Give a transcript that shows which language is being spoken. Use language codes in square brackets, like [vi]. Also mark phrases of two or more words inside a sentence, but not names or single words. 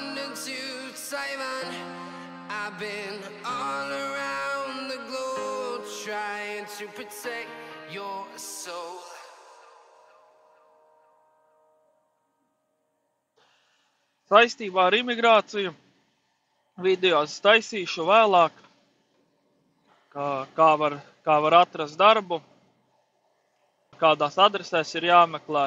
[en] down to Taiwan. I've been all around the globe trying to protect your soul. [lv] Saistībā ar imigrāciju videos taisīšu vēlāk, kā var atrast darbu, kādās adresēs ir jāmeklē.